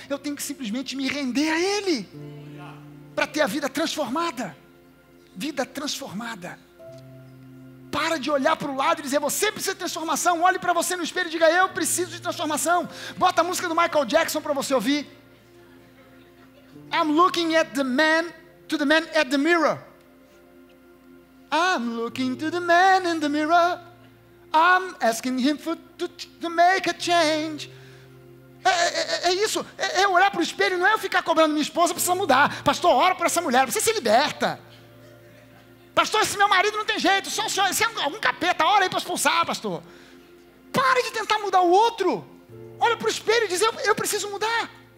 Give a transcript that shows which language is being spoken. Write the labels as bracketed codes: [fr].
[pt] Eu tenho que simplesmente me render a Ele, para ter a vida transformada. Vida transformada. Para de olhar para o lado e dizer: você precisa de transformação. Olhe para você no espelho e diga: eu preciso de transformação. Bota a música do Michael Jackson para você ouvir. [en] I'm looking at the man, to the man at the mirror. I'm looking to the man in the mirror. I'm asking him to make a change. [pt] É isso, é olhar para o espelho, não é eu ficar cobrando: minha esposa precisa mudar. Pastor, ora por essa mulher, você se liberta. Pastor, esse meu marido não tem jeito, só o senhor, se é algum capeta, ora aí para expulsar, pastor. Pare de tentar mudar o outro. Olha para o espelho e diz: eu preciso mudar.